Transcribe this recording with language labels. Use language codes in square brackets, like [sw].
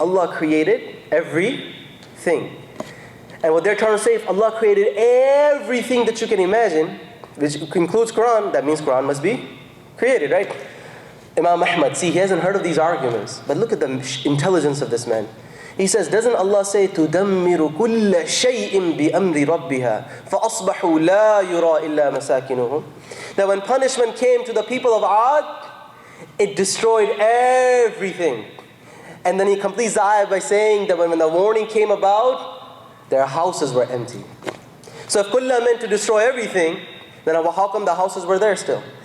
[en] Allah created everything. And what they're trying to say, if Allah created everything that you can imagine, which includes Quran, that means Quran must be created, right? Imam Ahmad, see, he hasn't heard of these arguments, but look at the intelligence of this man. He says, doesn't Allah say, [ar] تُدَمِّرُ كُلَّ شَيْءٍ بِأَمْرِ رَبِّهَا فَأَصْبَحُوا لَا يُرَى إِلَّا مَسَاكِنُهُمْ? [en] That when punishment came to the people of Ad, it destroyed everything. And then he completes the ayah by saying that when the warning came about, their houses were empty. So if kulla meant to destroy everything, then how come the houses were there still?